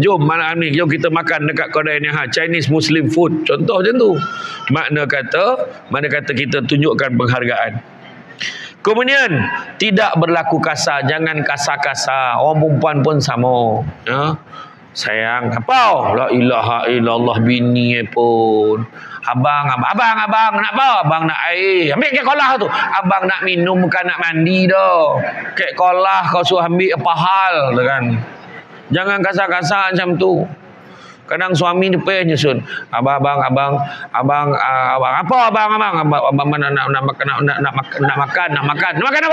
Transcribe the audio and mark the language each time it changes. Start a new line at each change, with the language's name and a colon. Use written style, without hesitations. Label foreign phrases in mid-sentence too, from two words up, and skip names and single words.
Malay: Jom malam ni, jom kita makan dekat kedai ni.
English: Chinese Muslim food.
Malay: Contoh macam tu. Mana kata kita tunjukkan penghargaan. Kemudian, tidak berlaku kasar. Jangan kasar-kasar. Orang perempuan pun sama. Sayang, apa?
Arabic: لا إله إلا الله,
Malay: bini pun. Abang, nak apa? Abang nak air. Ambil kek kolah tu. Abang nak minum, bukan nak mandi dah. Kek kolah kau suruh ambil apa hal kan? Jangan kasar-kasar macam tu. Kadang suami dia pergi nyusun. Abang apa? Abang nak makan apa?